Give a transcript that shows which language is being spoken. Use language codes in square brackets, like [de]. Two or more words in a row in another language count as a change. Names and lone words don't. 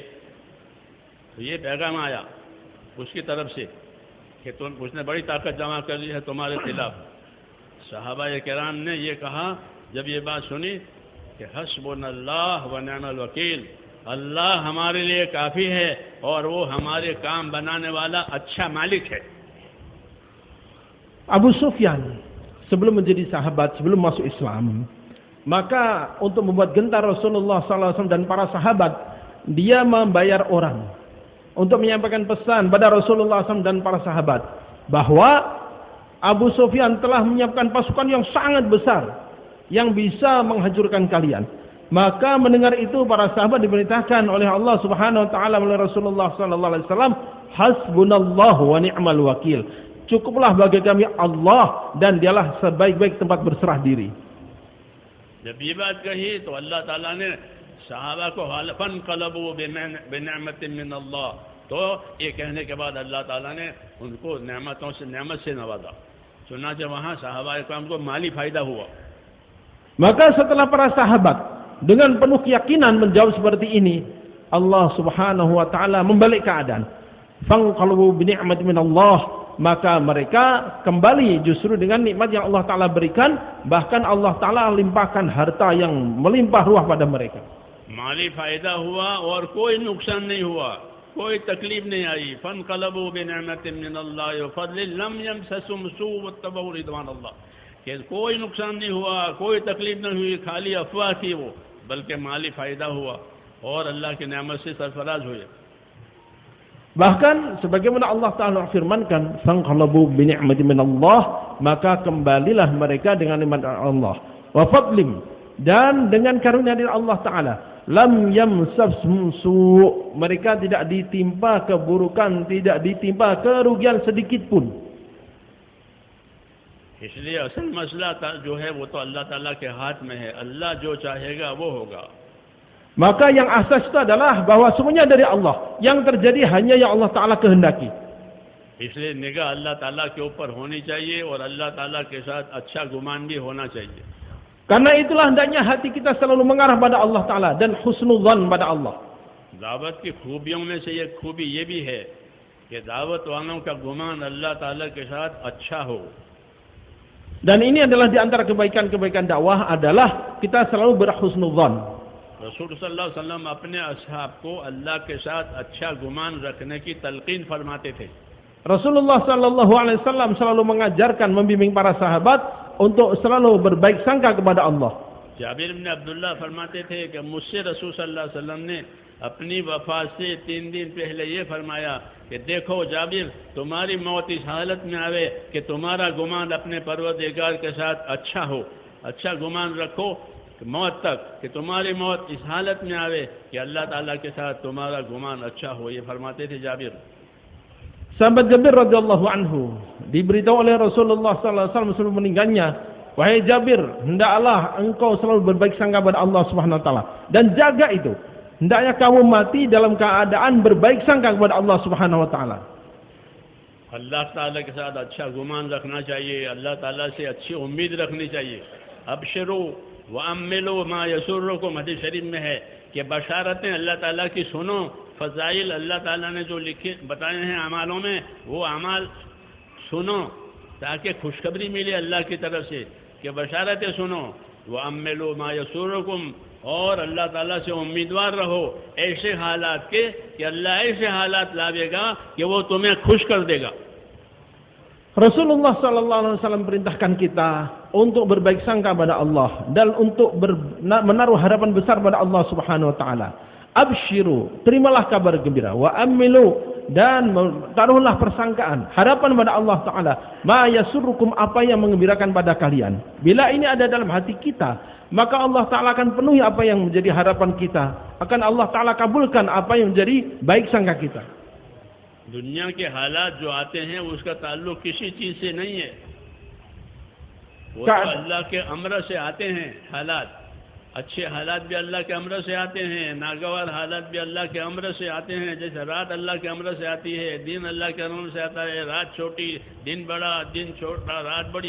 [hi] तो ये पैगाम आया उसकी तरफ से कि उसने बड़ी ताकत जमा कर ली है तुम्हारे खिलाफ। सहाबा किराम ने ये कहा जब ये बात सुनी कि [ar] حسبنا الله ونعم الوكيل, [hi] अल्लाह हमारे लिए काफ़ी है और वो हमारे काम बनाने वाला अच्छा मालिक है। [id] Abu Sufyan sebelum menjadi sahabat, sebelum masuk Islam, maka untuk membuat gentar Rasulullah SAW dan para sahabat, dia membayar orang untuk menyampaikan pesan pada Rasulullah SAW dan para sahabat bahwa Abu Sufyan telah menyiapkan pasukan yang sangat besar yang bisa menghancurkan kalian. Maka mendengar itu para sahabat diperintahkan oleh Allah [ar] سبحانه وتعالى [id] melalui Rasulullah [ar] صلى الله عليه وسلم, حسبنا الله ونعم الوكيل. [id] Cukuplah bagi kami Allah dan dialah sebaik-baik tempat berserah diri. [hi] जब ये बात कही तो अल्लाह ताला ने सहाबा को [ar] فانقلبوا بنعمة من الله, [hi] तो ये कहने के बाद अल्लाह ताला ने उनको नेमत से नवाजा। चुनांचे वहाँ सहाबा इकराम को माली फायदा हुआ। [id] Maka setelah para sahabat dengan penuh keyakinan menjawab seperti ini, Allah [ar] سبحانه وتعالى [id] membalik keadaan. [ar] فانقلبوا بنعمة من الله, [id] maka mereka kembali justru dengan nikmat yang Allah taala berikan, bahkan Allah taala limpahkan harta yang melimpah ruah pada mereka. [hi] माली फायदा हुआ और कोई नुकसान नहीं हुआ, कोई तकलीफ नहीं आई। [ar] فانقلبوا بنعمة من الله وفضل لم يمسسهم سوء واتبعوا رضوان الله, [hi] कि कोई नुकसान नहीं हुआ, कोई तकलीफ नहीं हुई, खाली अफवाह थी वो, बल्कि माली फायदा हुआ और अल्लाह की नेमत से सरफराज हुए। [id] Bahkan sebagaimana Allah Ta'ala firmankan, [ar] فانقلبوا بنعمة من الله, [id] maka kembalilah mereka dengan nikmat Allah, [ar] وفضل, [id] dan dengan karunia dari Allah Ta'ala, [ar] لم يمسسهم سوء', [id] mereka tidak ditimpa keburukan, tidak ditimpa kerugian sedikit pun. [hi] इसलिए असल मसला जो है वो तो अल्लाह ताला के हाथ में है, अल्लाह जो चाहेगा वो होगा। [id] Maka yang asas itu adalah bahwa semuanya dari Allah, yang terjadi hanya yang Allah Ta'ala kehendaki. [hi] इसलिए निगाह अल्लाह ताला के ऊपर होनी चाहिए और अल्लाह ताला के साथ अच्छा गुमान भी होना चाहिए। [id] Karena itulah hendaknya hati kita selalu mengarah pada Allah Ta'ala dan husnuzan pada Allah. [hi] दावत की खूबियों में से एक खूबी ये भी है कि दावत वालों का गुमान अल्लाह ताला के साथ अच्छा हो। [id] Dan ini adalah di antara kebaikan-kebaikan dakwah adalah kita selalu berhusnuzan. [hi] रसूल [ar] صلى الله عليه وسلم [hi] अपने असहाब को अल्लाह के साथ अच्छा गुमान रखने की तलकीन फरमाते थे। [id] Rasulullah [ar] صلى الله عليه وسلم [id] selalu mengajarkan, membimbing para sahabat untuk selalu berbaik sangka kepada Allah. [hi] जाबिर इब्न अब्दुल्लाह फरमाते थे कि मुझसे रसूल [ar] صلى الله عليه وسلم [hi] ने अपनी वफात से 3 दिन पहले ये फरमाया कि देखो जाबिर, तुम्हारी मौत इस हालत में आवे कि तुम्हारा गुमान अपने परवरदिगार के साथ अच्छा हो, अच्छा गुमान रखो मौत तक, कि तुम्हारी मौत इस हालत में आवे कि अल्लाह ताला के साथ तुम्हारा गुमान अच्छा हो। ये फरमाते थे जाबिर। [id] Sahabat Jabir [ar] رضي الله عنه [id] diberitahu oleh Rasulullah [ar] صلى الله عليه وسلم [id] sebelum meninggalnya, wahai Jabir, hendaklah engkau selalu berbaik sangka pada Allah [ar] سبحانه وتعالى [id] dan jaga itu. Hendaknya kamu mati dalam keadaan berbaik sangka kepada Allah [ar] سبحانه وتعالى. [hi] अल्लाह ताला के साथ अच्छा गुमान रखना चाहिए, अल्लाह ताला से अच्छी उम्मीद रखनी चाहिए। [ar] أبشروا وأملوا ما يسركم, [hi] हदीस शरीफ में है कि बशारतें अल्लाह ताला की सुनो, फ़ज़ाइल अल्लाह ताला ने जो लिखे बताए हैं अमालों में, वो अमाल सुनो ताकि खुशखबरी मिले अल्लाह की तरफ से कि बशारतें सुनो। [ar] وأملوا ما يسركم, [hi] और अल्लाह ताला से उम्मीदवार रहो ऐसे हालात के कि अल्लाह ऐसे हालात लावेगा कि वो तुम्हें खुश कर देगा। [id] Rasulullah [ar] صلى الله عليه وسلم [id] perintahkan kita untuk berbaik sangka pada Allah dan untuk menaruh harapan besar pada Allah [ar] سبحانه وتعالى. [id] Abshiru, terimalah kabar gembira, [ar] وأملوا, [id] dan taruhlah persangkaan, harapan pada Allah Ta'ala. [ar] ما يسركم, [id] apa yang mengembirakan pada kalian. Bila ini ada dalam hati kita, maka Allah Ta'ala akan penuhi apa yang menjadi harapan kita. Akan Allah Ta'ala kabulkan apa yang menjadi baik sangka kita. [hi] दुनिया के हालात जो आते हैं उसका ताल्लुक किसी चीज से नहीं है, वो तो अल्लाह के अमर से आते हैं। हालात, अच्छे हालात भी अल्लाह के अमर से आते हैं, नागवार हालात भी अल्लाह के अमर से आते हैं। जैसे रात अल्लाह के अमर से आती है, दिन अल्लाह के अमर से आता है, रात छोटी दिन बड़ा, दिन छोटा रात बड़ी।